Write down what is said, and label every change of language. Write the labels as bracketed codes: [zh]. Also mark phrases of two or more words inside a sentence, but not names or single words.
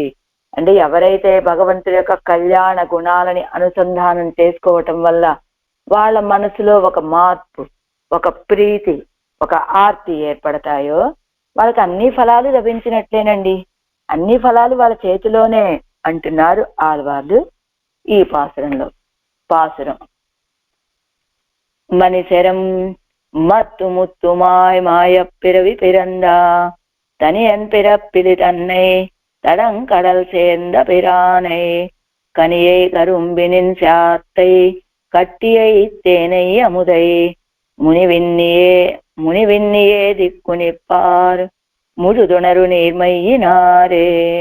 [te] అంటే ఎవరైతే భగవంతుడి యొక్క కళ్యాణ గుణాలని అనుసంధానం చేసుకోవటం వల్ల వాళ్ళ మనసులో ఒక మార్పు, ఒక ప్రీతి, ఒక ఆర్తి ఏర్పడతాయో వాళ్ళకి అన్ని ఫలాలు లభించినట్లేనండి. అన్ని ఫలాలు వాళ్ళ చేతిలోనే అంటున్నారు ఆళ్వార్లు ఈ పాసురం. [ta] மணிசரம் மத்து முத்துமாய் மாயப்பிறவி பிறந்தா தனியன் பிறப்பிலி தன்னை தடங்கடல் சேர்ந்த பிரானை கனியை கரும்பினின் சாத்தை கட்டியை தேனை அமுதை முனிவின்னியே திக்குனிப்பார் முழுதுணரு நீர்மையினாரே.